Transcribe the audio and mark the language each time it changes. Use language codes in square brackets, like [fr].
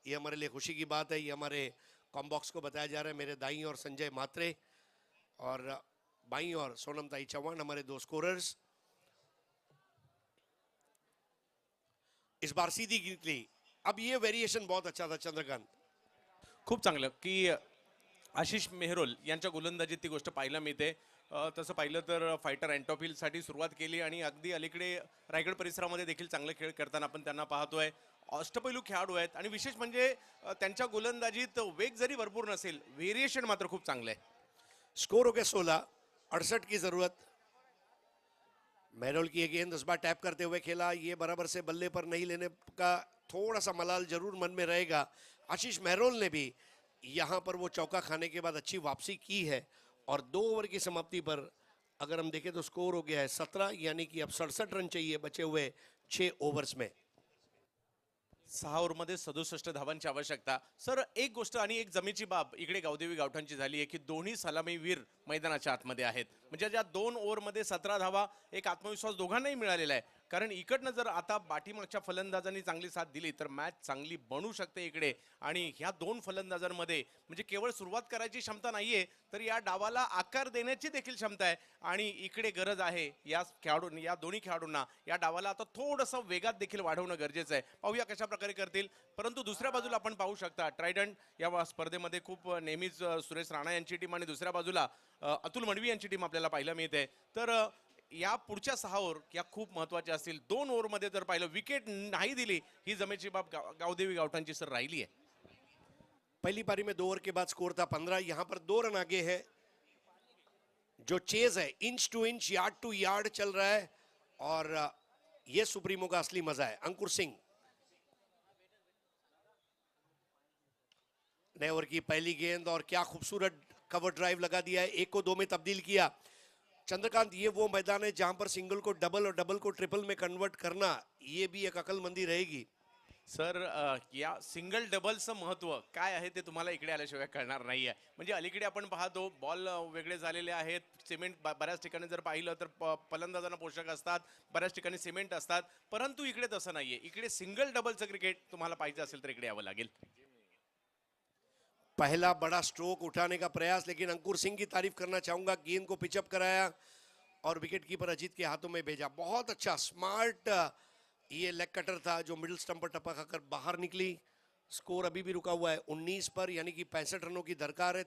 [hi] ये हमारे लिए खुशी की बात है. ये हमारे कॉम्बॉक्स को बताया जा रहा है. मेरे दाईं और संजय मात्रे और बाईं और सोनमताई चौहान हमारे 2 स्कोरर्स. इस बार सीधी निकली. अब ये वेरिएशन बहुत अच्छा था चंद्रकांत. [mr] खूप चांगलं की आशिष मेहरोल यांच्या गोलंदाजीत ती गोष्ट पाहायला मिळते. तसं पाहिलं तर फायटर अँटॉफिलसाठी सुरुवात केली आणि अगदी अलीकडे रायगड परिसरामध्ये देखील चांगले खेळ करताना आपण त्यांना पाहतोय. अष्टपैलू खेळाडू आहेत आणि विशेष म्हणजे त्यांच्या गोलंदाजीत वेग जरी भरपूर नसेल व्हेरिएशन मात्र खूप चांगलं आहे. [hi] स्कोर हो गया 16, 68 की जरूरत. मेहरोल की ये गेंद इस बार टैप करते हुए खेला. ये बराबर से बल्ले पर नहीं लेने का थोड़ा सा मलाल जरूर मन में रहेगा. आशीष मेहरोल ने भी यहाँ पर वो चौका खाने के बाद अच्छी वापसी की है और 2 ओवर की समाप्ति पर अगर हम देखें तो स्कोर हो गया है 17, यानी कि अब 67 रन चाहिए बचे हुए 6 ओवर्स में. [mr] 6 ओव्हरमध्ये 67 धावांची आवश्यकता. सर एक गोष्ट आणि एक जमेची बाब इकडे गावदेवी गावठांची झाली आहे की दोन्ही सलामीवीर मैदानाच्या आतमध्ये आहेत. म्हणजे ज्या 2 ओव्हरमध्ये 17 धावा एक आत्मविश्वास दोघांनाही मिळालेला आहे. कारण इकडनं जर आता पाठीमागच्या फलंदाजांनी चांगली साथ दिली तर मॅच चांगली बनू शकते इकडे. आणि ह्या 2 फलंदाजांमध्ये म्हणजे केवळ सुरुवात करायची क्षमता नाहीये तर या डावाला आकार देण्याची देखील क्षमता आहे. आणि इकडे गरज आहे या दोन्ही खेळाडूंना या डावाला आता थोडंसं वेगात देखील वाढवणं गरजेचं आहे. पाहूया कशा प्रकारे करतील. परंतु दुसऱ्या बाजूला आपण पाहू शकता ट्रायडंट या स्पर्धेमध्ये खूप नेहमीच सुरेश राणा यांची टीम आणि दुसऱ्या बाजूला अतुल मडवी यांची टीम आपल्याला पाहायला मिळते. तर या पुढच्या 6 ओव्हर या खूप महत्वाच्या असतील. 2 ओव्हरमध्ये जर पाहिलं विकेट नाही दिली ही जमेची बाब गावदेवी गावठांची सर राहिली आहे. [hi] पहली पारी में 2 ओवर के बाद स्कोर था 15. यहाँ पर 2 रन आगे है. जो चेज है [en] inch to inch yard to yard [hi] चल रहा है और ये सुप्रीमो का असली मजा है. अंकुर सिंह नए ओवर की पहली गेंद और क्या खूबसूरत कवर ड्राइव लगा दिया है. 1 को 2 में तब्दील किया. चंद्रकांत, ये वो मैदान है जहां पर सिंगल को डबल और डबल को ट्रिपल में कन्वर्ट करना ये भी एक अकलमंदी रहेगी. [mr] सर या सिंगल डबलचं महत्त्व काय आहे ते तुम्हाला इकडे आल्याशिवाय कळणार नाही आहे. म्हणजे अलीकडे आपण पाहतो बॉल वेगळे झालेले आहेत. सिमेंट बऱ्याच ठिकाणी जर पाहिलं तर फलंदाजांना पोषक असतात, बऱ्याच ठिकाणी सिमेंट असतात, परंतु इकडे तसं नाहीये. इकडे सिंगल डबलचं क्रिकेट तुम्हाला पाहिजे असेल तर इकडे यावं लागेल. [hi] पहला बड़ा स्ट्रोक उठाने का प्रयास, लेकिन अंकुर सिंह की तारीफ करना चाहूंगा, गेंद को पिचअप कराया और विकेट कीपर अजीत के हाथों में भेजा. बहुत अच्छा स्मार्ट ये लेग कटर था जो मिडिल स्टंप पर टपका खाकर बाहर निकली. स्कोर अभी भी रुका हुआ है 19 पर, यानी कि 65 रनों की दरकार है.